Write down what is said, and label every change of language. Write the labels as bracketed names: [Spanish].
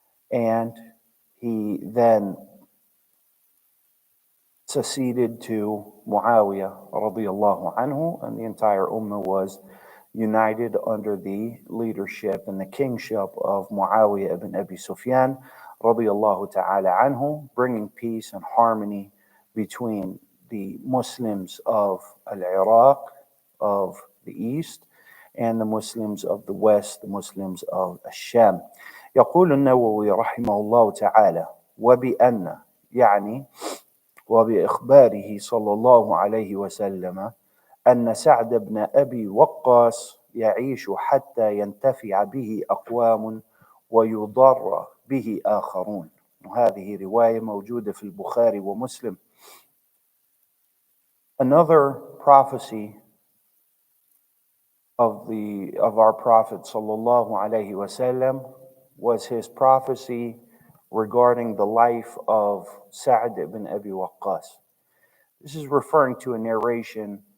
[English] And he then succeeded to Muawiyah radiyallahu anhu, and the entire ummah was united under the leadership and the kingship of Muawiyah ibn Abi Sufyan radiyallahu ta'ala anhu, bringing peace and harmony between the Muslims of Al-Iraq, of the East, and the Muslims of the West, the Muslims of Al-Sham. [Arabic] يقول النووي رحمه الله تعالى وبأن يعني وبإخباره صلى الله عليه وسلم أن سعد بن أبي وقاص يعيش حتى ينتفع به أقوام ويضر به آخرون. وهذه رواية موجودة في البخاري ومسلم. [English] Another prophecy of our Prophet sallallahu alaihi wasallam was his prophecy regarding the life of Sa'd ibn Abi Waqqas. This is referring to a narration